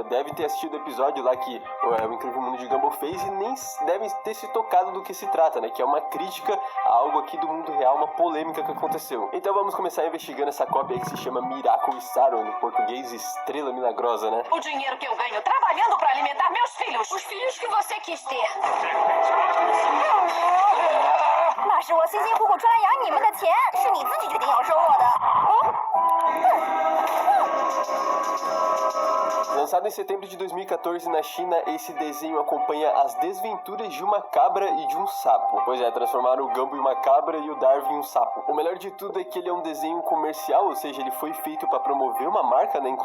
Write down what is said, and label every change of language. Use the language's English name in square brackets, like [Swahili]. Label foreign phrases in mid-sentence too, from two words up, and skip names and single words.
[Portuguese] Deve ter assistido o episódio lá que o incrível mundo de Gumball fez e nem devem ter se tocado do que se trata, né, que é uma crítica a algo aqui do mundo real, uma polêmica que aconteceu. Então vamos começar investigando essa cópia aí que se chama Miracle Star, ou no português Estrela Milagrosa, né? O dinheiro que eu ganho trabalhando pra alimentar meus filhos. Os filhos que você quis ter. [Chinese] 那是我辛辛苦苦赚来养你们的钱，是你自己决定要收我的。 [Portuguese] Lançado em setembro de 2014 na China, esse desenho acompanha as desventuras de uma cabra e de um sapo. Pois é, transformaram o Gumball em uma cabra e o Darwin em um sapo. O melhor de tudo é que ele é um desenho comercial, ou seja, ele foi feito para promover uma marca, né?